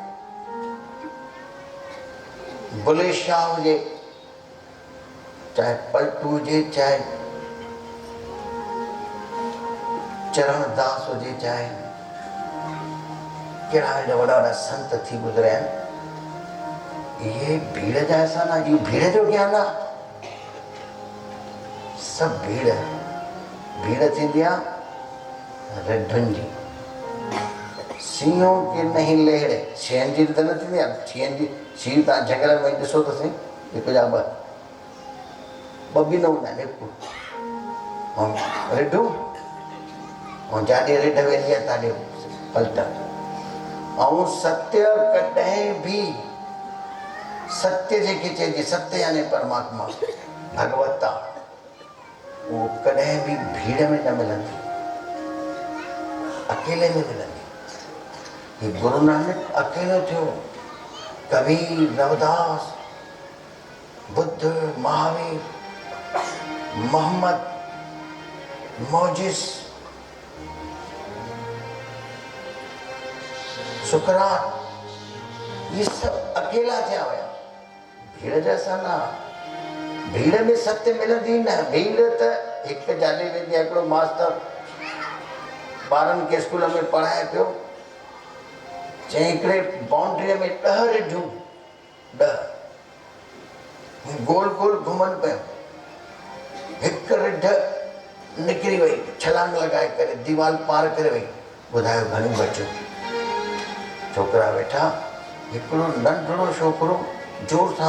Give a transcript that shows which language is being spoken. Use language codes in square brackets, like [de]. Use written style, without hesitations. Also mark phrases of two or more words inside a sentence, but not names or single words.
[sd] बुले शाह हुजे चाहे पलटू हुजे चाहे चरण दास हुजे चाहे कहिड़ा एॾा वॾा वॾा संत थी गुज़रिया आहिनि इहे भीड़ जा अहसान आहे इहो भीड़ जो ज्ञान आहे सभु भीड़ थींदी आहे रिढुनि जी सीहों के नहीं लेड़े शींहनि जी त न थींदी आहे शींहनि जी शींहं तव्हां जंगल में ॾिसो त सही हिकु जा ॿ बि न हूंदा आहिनि हिकु ऐं रिढूं ऐं जाॾे रिढ वेंदी आहे ताॾे पलट ऐं सत्य कॾहिं बि सत्य जेके चइजे सत्य यानी परमात्मा भगवता उहो कॾहिं बि भीड़ में न मिलंदी अकेले में मिलंदी ये गुरु नानक अकेलो थियो कबीर रविदास बुद्ध महावीर मोहम्मद मोजिस सुकरात ये सब अकेला थिया हुया भीड़ जैसा ना भीड़ में सत्य मिलंदी न भीड़ त हिकु जाॾे वेंदी आहे हिकिड़ो मास्टर ॿारनि खे स्कूल में पढ़ाए पियो चई हिकिड़े बाउंड्रीअ में 10 रिढूं 10 गोल गोल घुमनि पियो हिकु रिढ निकिरी वई छलांग लॻाए करे दीवार पार करे वई ॿुधायो घणियूं बचियूं छोकिरा वेठा हिकिड़ो नंढड़ो छोकिरो जोर सां